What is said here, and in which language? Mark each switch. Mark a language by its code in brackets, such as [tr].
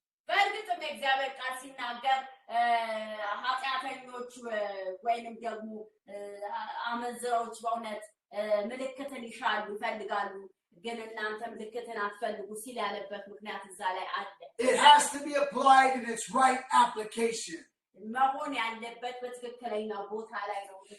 [am] በእርግጥም የእግዚአብሔር ቃል ሲናገር ኃጢአተኞች ወይንም ደግሞ አመንዝራዎች በእውነት ምልክትን ይሻሉ ይፈልጋሉ ግን እናንተ ምልክትን አትፈልጉ ሲል ያለበት ምክንያት እዛ ላይ አለ [en] It has to be applied in its right application. [am] መሆን ያለበት በትክክለኛው ቦታ ላይ ነው